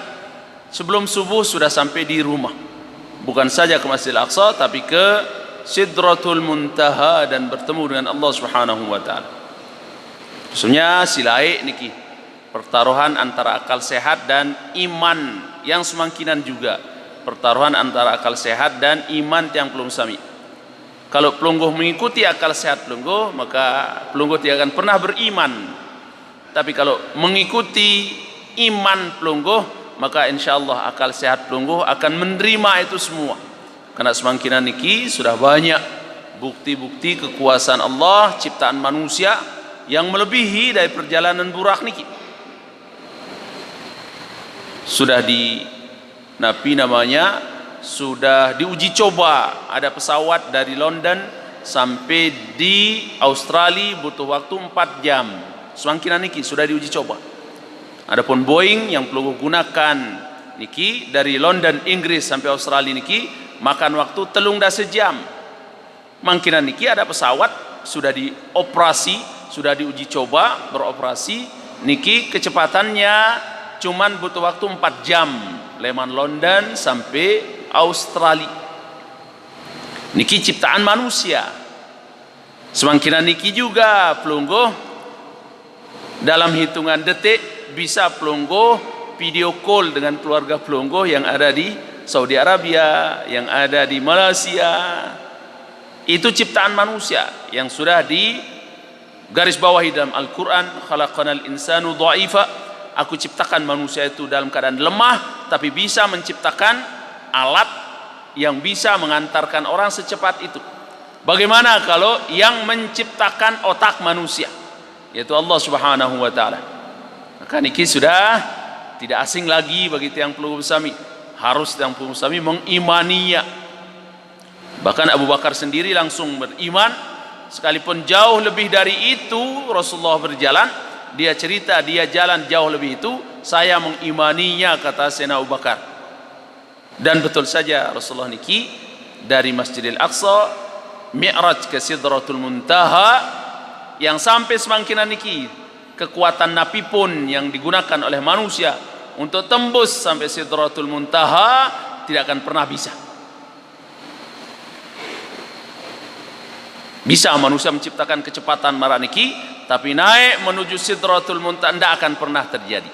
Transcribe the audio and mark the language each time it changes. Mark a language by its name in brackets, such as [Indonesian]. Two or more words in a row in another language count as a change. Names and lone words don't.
[Indonesian] Sebelum subuh sudah sampai di rumah. Bukan saja ke Masjidil Aqsa tapi ke Sidratul Muntaha dan bertemu dengan Allah [Arabic] سبحانه وتعالى. [Indonesian] Maksudnya [Sasak] silai niki [Indonesian] pertaruhan antara akal sehat dan iman yang semangkinan juga. Pertaruhan antara akal sehat dan iman yang belum sami. Kalau pelungguh mengikuti akal sehat pelungguh, maka pelungguh tidak akan pernah beriman. Tapi kalau mengikuti iman pelungguh, maka insyaallah akal sehat pelungguh akan menerima itu semua. Karena semangkinan niki sudah banyak bukti-bukti kekuasaan Allah ciptaan manusia yang melebihi dari perjalanan burak niki. Sudah di Nabi namanya sudah diuji coba. Ada pesawat dari London sampai di Australia butuh waktu 4 jam. Semangkinan niki sudah diuji coba. Adapun Boeing yang pelungguh gunakan niki dari London Inggris sampai Australia niki makan waktu 3 jam. Mangkinan niki ada pesawat sudah dioperasi, sudah diuji coba beroperasi niki kecepatannya cuman butuh waktu 4 jam leman London sampai Australia. Niki ciptaan manusia. Semangkinan niki juga pelungguh dalam hitungan detik bisa pelungguh video call dengan keluarga pelungguh yang ada di Saudi Arabia, yang ada di Malaysia. Itu ciptaan manusia yang sudah di garis bawahi dalam Al-Quran. [Arabic] خلقنا الإنسان ضعيفا. [Indonesian] Aku ciptakan manusia itu dalam keadaan lemah, tapi bisa menciptakan alat yang bisa mengantarkan orang secepat itu. Bagaimana kalau yang menciptakan otak manusia, yaitu Allah [Arabic] سبحانه وتعالى? [Indonesian] Maka niki sudah tidak asing lagi bagi [Sasak] tiang pelungguh sami. [Indonesian] Harus [Sasak] tiang pelungguh sami [Indonesian] mengimaninya. Bahkan Abu Bakar sendiri langsung beriman. Sekalipun jauh lebih dari itu Rasulullah berjalan, dia cerita dia jalan jauh lebih itu, saya mengimaninya, kata Sayyidina Abu Bakar. Dan betul saja Rasulullah niki dari Masjidil Aqsa Mi'raj ke Sidratul Muntaha yang sampai semangkinan niki kekuatan napi pun yang digunakan oleh manusia untuk tembus sampai Sidratul Muntaha tidak akan pernah bisa. Bisa manusia menciptakan kecepatan maraniki, tapi naik menuju Sidratul Muntaha tidak akan pernah terjadi.